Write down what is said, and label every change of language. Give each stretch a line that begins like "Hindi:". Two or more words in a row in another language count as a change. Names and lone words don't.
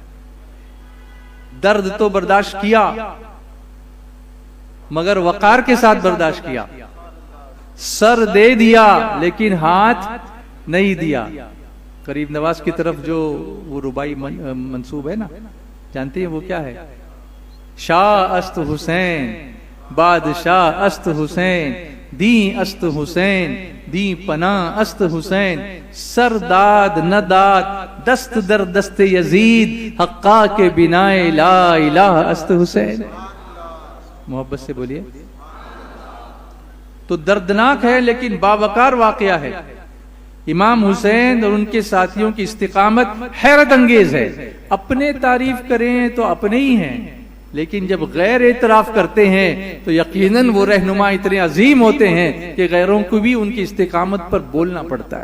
Urdu: درد تو برداشت کیا مگر وقار کے ساتھ برداشت کیا. سر دے دیا لیکن ہاتھ نہیں دیا. غریب نواز کی طرف جو وہ ربائی منسوب ہے نا, جانتے ہیں وہ کیا ہے؟
Persian: شاہ است حسین, بادشاہ است حسین, دین است حسین, دین پناہ است حسین, سر داد نہ داد, دست در دست یزید, حقا کے بنائے
Arabic: لا الہ
Persian: است حسین.
Urdu: محبت سے بولیے. تو دردناک ہے لیکن باوقار واقعہ ہے. امام حسین اور ان کے ساتھیوں کی استقامت حیرت انگیز ہے. اپنے تعریف کریں تو اپنے ہی ہیں, لیکن جب غیر اعتراف کرتے ہیں تو یقیناً وہ رہنما اتنے عظیم ہوتے ہیں کہ غیروں کو بھی ان کی استقامت پر بولنا پڑتا ہے.